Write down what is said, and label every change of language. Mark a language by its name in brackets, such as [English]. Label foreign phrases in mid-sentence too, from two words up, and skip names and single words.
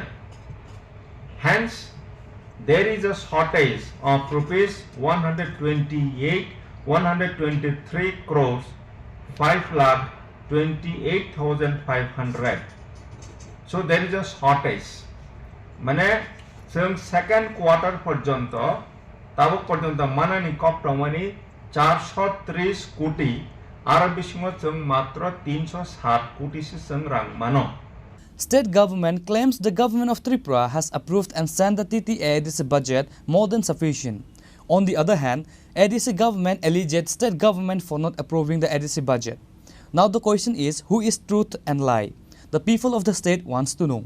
[English] Hence, there is a shortage of rupees 123 crores 5,28,500. So there is a shortage. [Kok Borok] Mane [English] second quarter [Kok Borok] पर्यंत ताबक पर्यंत मानानी कप्टमनी 430 कोटी आरो बिसिङो जों मात्र 307 कोटी से जों रां मानो [English] State government claims the government of Tripura has approved and sent the TTAADC budget more than sufficient. On the other hand, ADC government alleged state government for not approving the ADC budget. Now the question is, who is truth and lie? The people of the state wants to know.